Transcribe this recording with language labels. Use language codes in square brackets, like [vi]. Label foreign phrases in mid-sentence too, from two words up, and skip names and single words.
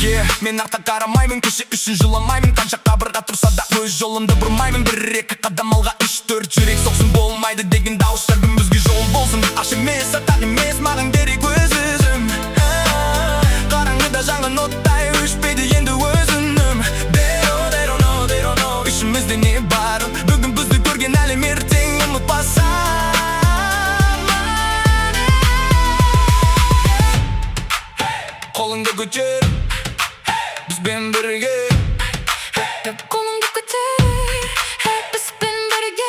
[kk] Мен артқа қарамаймын, кеше үшін жыламаймын. Қанша қабырға тұрса да өз жолымды бұрмаймын. Бір-екі қадам алға, 3-4 жүрек соқсын. Болмайды деген дауыстардың бізге жол болсын. Аш емес, сатақ емес, маған керек өз өзім. Қараңғыда жанған оттай өшпейді енді өзінім. [en] They don't know, [kk] ішімізде не барын. Бүгін бізді көрген әлем ертең ұмытпасам. Қолыңды көтер, бізбен бірге. Қолыңды көтер, бізбен бірге.